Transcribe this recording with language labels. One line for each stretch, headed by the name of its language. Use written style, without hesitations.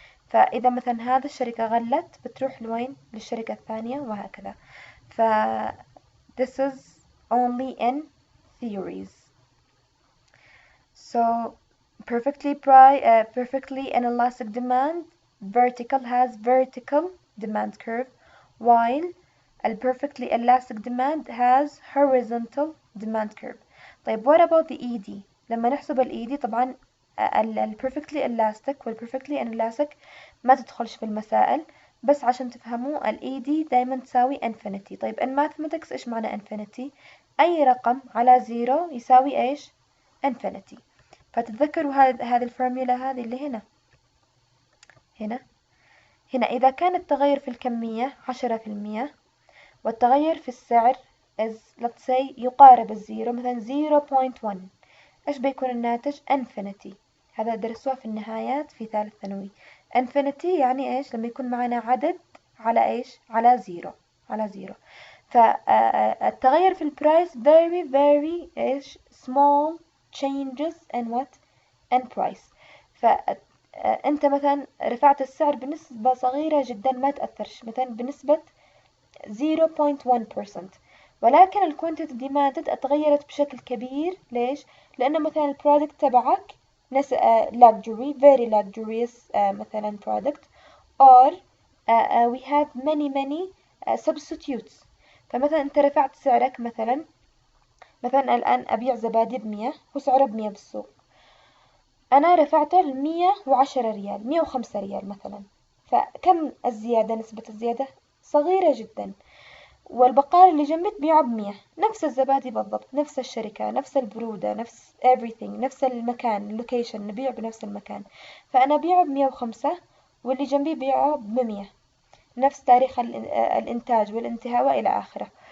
Arabic: فإذا مثلا هذا الشركة غلت بتروح لوين؟ للشركة الثانية وهكذا.
English: ف this is only in theories. So perfectly inelastic demand vertical has vertical demand curve, while a perfectly elastic demand has horizontal demand curve.
Arabic: طيب
English: what about the ED؟
Arabic: لما نحسب ال ED طبعا ال perfectly elastic وال perfectly inelastic ما تدخلش في المسائل، بس عشان تفهموا ال ED دايما تساوي infinity. طيب
English: in mathematics
Arabic: ايش معنى infinity؟ أي رقم على زيرو يساوي ايش؟ infinity. فتتذكروا هذه الفورميولا هذه اللي هنا إذا كان التغير في الكمية 10% والتغير في السعر
English: is let's say
Arabic: يقارب الزيرو مثلا 0.1، ايش بيكون الناتج؟ infinity. هذا درسوه في النهايات في ثالث ثانوي. infinity يعني ايش؟ لما يكون معنا عدد على ايش؟ على زيرو. فالتغير في البرايس
English: very ايش؟ small changes in what؟ in price.
Arabic: فأنت مثلا رفعت السعر بنسبة صغيرة جدا ما تأثرش، مثلا بنسبة 0.1%، ولكن ال quantity demanded اتغيرت بشكل كبير. ليش؟ لأنه مثلا البرودكت تبعك
English: luxury very luxurious مثلا product or we have many substitutes.
Arabic: فمثلا أنت رفعت سعرك مثلا الآن أبيع زبادي ب100 وسعره ب100 بالسوق، أنا رفعته ل110 ريال 105 ريال مثلا، فكم الزيادة؟ نسبة الزيادة صغيرة جدا. والبقال اللي جنبي تبيعه ب100، نفس الزبادي بالضبط، نفس الشركة، نفس البرودة، نفس everything، نفس المكان اللوكيشن، نبيع بنفس المكان، فأنا أبيعه ب105 واللي جنبي بيعه ب100، نفس تاريخ الإنتاج والانتهاء وإلى آخره.